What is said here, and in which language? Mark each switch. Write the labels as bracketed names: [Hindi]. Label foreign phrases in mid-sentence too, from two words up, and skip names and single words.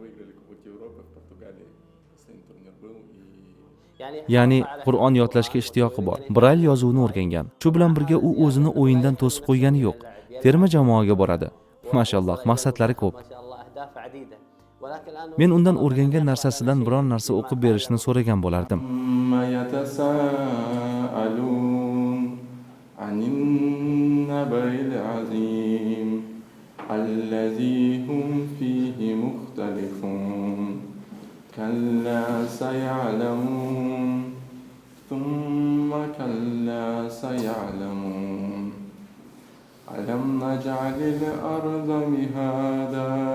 [Uzbek] Ya'ni Qur'on yodlashga ishtiyoqi bor. Brail yozuvini o'rgangan. Shu bilan birga u o'zini o'yindan to'sib qo'ygani yo'q. Terma jamoaga boradi. Mashalloh, maqsadlari ko'p. Men undan o'rgangan narsasidan biron narsa o'qib berishni so'ragan bo'lardim. [Arabic] كلا سيعلمون ثم كلا سيعلمون ألم نجعل الأرض مهادا